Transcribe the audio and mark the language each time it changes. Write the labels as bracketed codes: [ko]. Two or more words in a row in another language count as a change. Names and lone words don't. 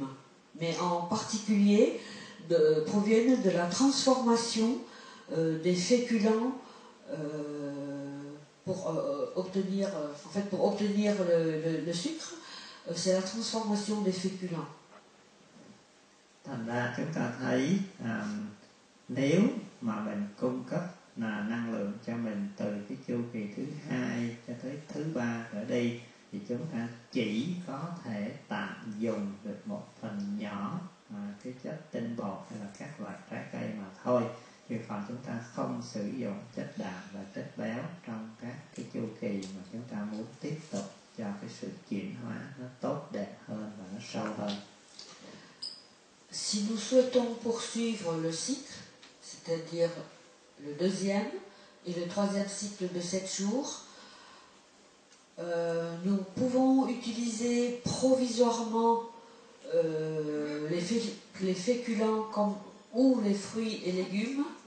[fr] Mais en particulier, proviennent de la transformation des féculents pour obtenir le sucre, c'est la transformation des féculents. [vi] Thành ra chúng ta thấy nếu mà mình cung cấp năng lượng cho mình từ cái chu kỳ thứ 2 cho tới thứ 3 trở đi thì chúng ta chỉ có thể tạm dùng được một phần nhỏ cái chất tinh bột hay là các loại trái cây mà thôi, chứ còn chúng ta không sử dụng chất đạm và chất béo trong các cái chu kỳ mà chúng ta muốn tiếp tục cho cái sự chuyển hóa nó tốt đẹp hơn và nó sâu hơn. [fr] Si nous souhaitons poursuivre le cycle, c'est-à-dire le 2e et le 3e cycle de 7 jours, nous pouvons utiliser provisoirement les féculents ou les fruits et légumes,